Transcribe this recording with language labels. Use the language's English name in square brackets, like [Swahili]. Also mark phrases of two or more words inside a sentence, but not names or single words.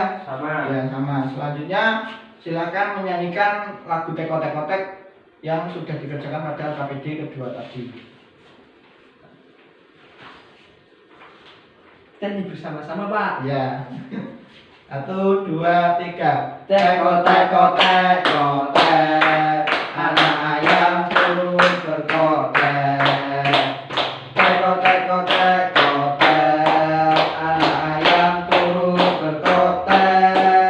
[Indonesian] Sama. Ya, sama. Selanjutnya silakan menyanyikan lagu Tekotek-Kotek yang sudah dikerjakan pada KPD kedua tadi. Kita nyanyi bersama-sama, Pak. Ya. 1, 2, 3. Tekotek-kotek, kotek, anak ayam turun berkotek. Tekotek-kotek, kotek, anak ayam turun berkotek.